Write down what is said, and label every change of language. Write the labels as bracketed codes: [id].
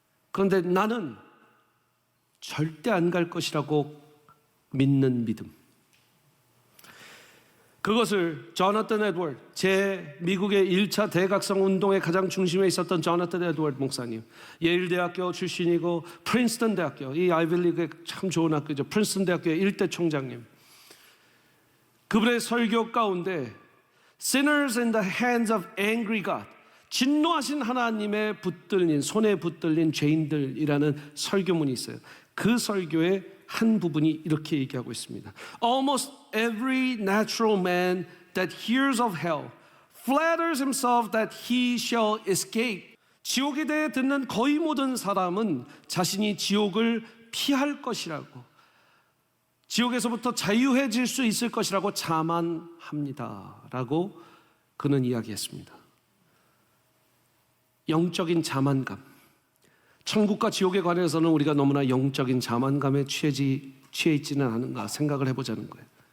[ko] 그런데 나는 절대 안 갈 것이라고 믿는 믿음, 그것을 조나탄 에드워드, 미국의 1차 대각성 운동의 가장 중심에 있었던 조나탄 에드워드 목사님, 예일대학교 출신이고 프린스턴 대학교, 이 아이비리그의 참 좋은 학교죠, 프린스턴 대학교의 일대 총장님, 그분의 설교 가운데 [en] Sinners in the hands of angry God, [ko] 진노하신 하나님의 손에 붙들린 죄인들이라는 설교문이 있어요. 그 설교의 한 부분이 이렇게 얘기하고 있습니다. [en] Almost every natural man that hears of hell flatters himself that he shall escape. [ko] 지옥에 대해 듣는 거의 모든 사람은 자신이 지옥을 피할 것이라고, 지옥에서부터 자유해질 수 있을 것이라고 자만합니다 라고 그는 이야기했습니다. 영적인 자만감. 천국과 지옥에 관해서는 우리가 너무나 영적인 자만감에 취해 있지는 않은가 생각을 해보자는 거예요.